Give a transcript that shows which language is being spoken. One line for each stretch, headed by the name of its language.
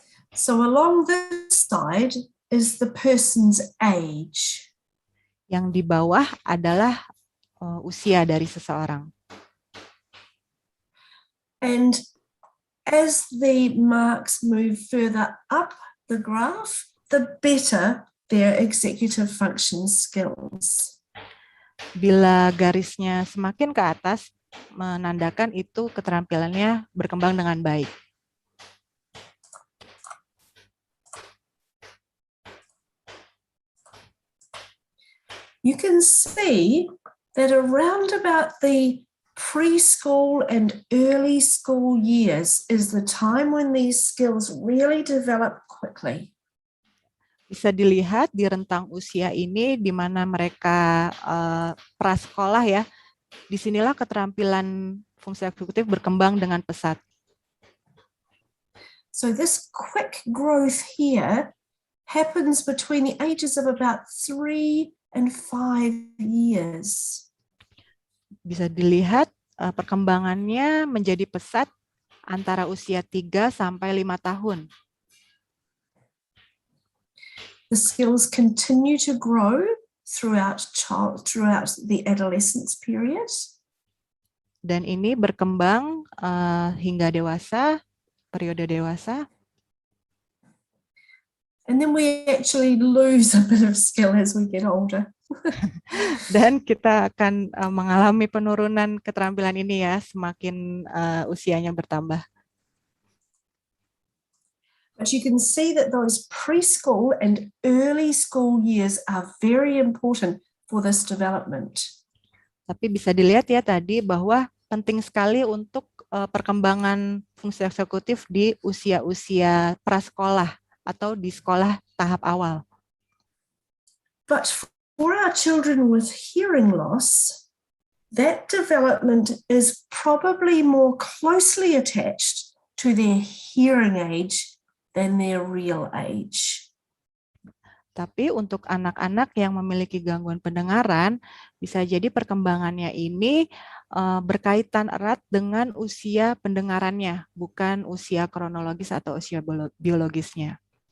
English: So along this side is the person's age.
Indonesian: Yang di bawah adalah usia dari seseorang.
English: And as the marks move further up the graph, the better their executive function skills.
Indonesian: Bila garisnya semakin ke atas, menandakan itu keterampilannya berkembang dengan baik.
English: You can see that around about the preschool and early school years is the time when these skills really develop quickly.
Indonesian: Bisa dilihat di rentang usia ini di mana mereka prasekolah ya. Disinilah keterampilan fungsi eksekutif berkembang dengan pesat.
English: So this quick growth here happens between the ages of about 3 and 5 years.
Indonesian: Bisa dilihat perkembangannya menjadi pesat antara usia 3 sampai 5 tahun.
English: The skills continue to grow throughout the adolescence period.
Indonesian: Dan ini berkembang hingga dewasa, periode dewasa.
English: And then we actually lose a bit of skill as we get older.
Indonesian: Dan kita akan mengalami penurunan keterampilan ini ya, semakin usianya bertambah.
English: But you can see that those preschool and early school years are very important for this development.
Indonesian: Tapi bisa dilihat ya tadi bahwa penting sekali untuk perkembangan fungsi eksekutif di usia-usia prasekolah atau di sekolah tahap awal.
English: But for our children with hearing loss, that development is probably more closely attached to their hearing age than their real age.
Indonesian: Tapi untuk anak-anak yang memiliki gangguan pendengaran, bisa jadi perkembangannya ini berkaitan erat dengan usia pendengarannya, bukan usia kronologis atau usia biologisnya.